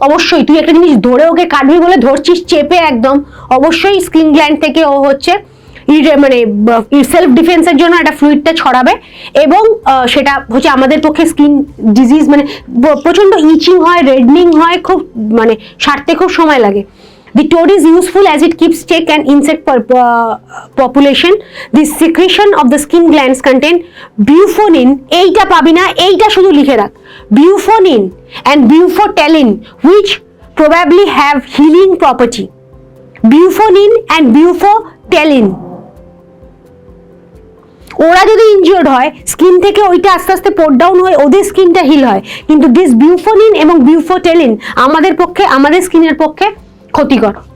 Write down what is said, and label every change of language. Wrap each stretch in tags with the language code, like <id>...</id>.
<bn>অবশ্যই তুই একটা জিনিস ধরে ওকে কাটবি বলে ধরছিস চেপে একদম, অবশ্যই স্কিন গ্ল্যান্ড থেকে ও হচ্ছে মানে সেলফ ডিফেন্সের জন্য একটা ফ্লুইডটা ছড়াবে, এবং সেটা হচ্ছে আমাদের পক্ষে স্কিন ডিজিজ মানে প্রচন্ড ইচিং হয়, রেডনিং হয়, খুব মানে সারতে খুব সময় লাগে।</bn> <en>The toad is useful as it keeps check and insect population. The secretion of the skin glands contain bufonin,</en> <bn>এইটা পাবি না, এইটা শুধু লিখে রাখ,</bn> <en>bufonin and bufotellin which probably have healing property.</en> <bn>Bufonin and bufotellin, ওরা যদি ইনজিওর্ড হয় স্কিন থেকে ওইটা আস্তে আস্তে পোর ডাউন হয়ে ওদের স্কিনটা হিল হয়, কিন্তু</bn> <en>this</en> <bn>বিউফোনিন এবং বিউফোটেলিন আমাদের পক্ষে, আমাদের স্কিনের পক্ষে ক্ষতিকর।</bn>